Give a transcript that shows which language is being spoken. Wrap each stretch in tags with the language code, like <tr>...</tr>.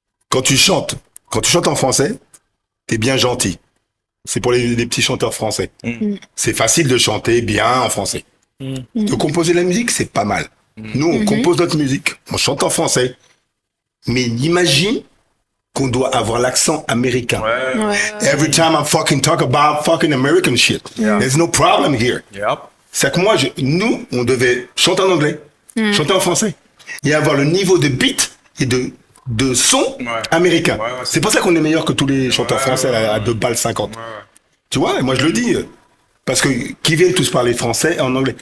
<fr>Quand tu chantes en français, t'es bien gentil. C'est pour les petits chanteurs français. C'est facile de chanter bien en français. De composer la musique, c'est pas mal. Nous, on compose notre musique, on chante en français. Mais imagine qu'on doit avoir l'accent américain. Ouais.</fr> <en>Every time I fucking talk about fucking American shit, there's no problem here. Yep.</en> <fr>C'est que moi, nous, on devait chanter en anglais, chanter en français, et avoir le niveau de beat et de son américain. C'est pour ça qu'on est meilleur que tous les chanteurs français à 2 balles 50. Tu vois, et moi je le dis, parce que qui viennent tous parler français et en anglais.</fr>